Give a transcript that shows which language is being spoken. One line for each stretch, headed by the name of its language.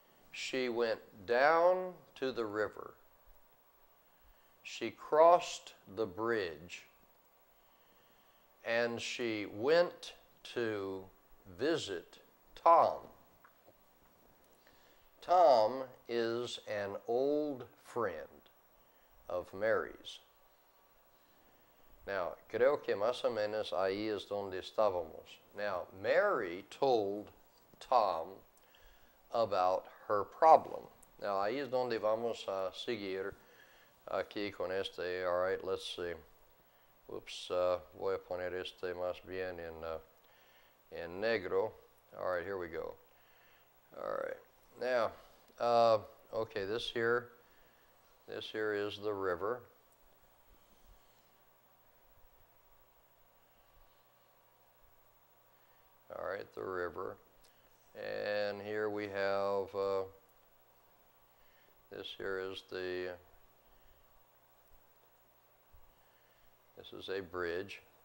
English: She went down to the river. She crossed the bridge, and she went to visit Tom. Tom is an old friend of Mary's.
Spanish: Now, creo que más o menos ahí es donde estábamos.
English: Now, Mary told Tom about her problem.
Spanish: Now, ahí es donde vamos a seguir aquí con este.
English: All right, let's see.
Spanish: Oops, voy a poner este más bien en negro.
English: All right, here we go. All right. Now, okay, this here is the river. All right, the river. And here we have, this here is this is a bridge.